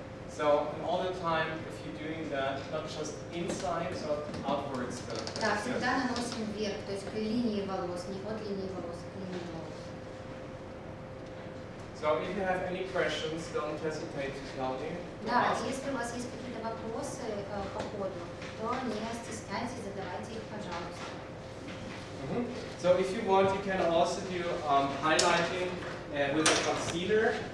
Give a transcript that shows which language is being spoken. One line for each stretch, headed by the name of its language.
English: So all the time, if you're doing that, not just inside, so outwards.
Russian: Да, всегда наносим вверх, то есть к линии волос, не от линии волос, к линии волос.
English: So if you have any questions, don't hesitate to tell me.
Russian: Да, если у вас есть какие-то вопросы по ходу, то не стесняйтесь, задавайте их, пожалуйста.
English: So if you want, you can also do highlighting with a concealer.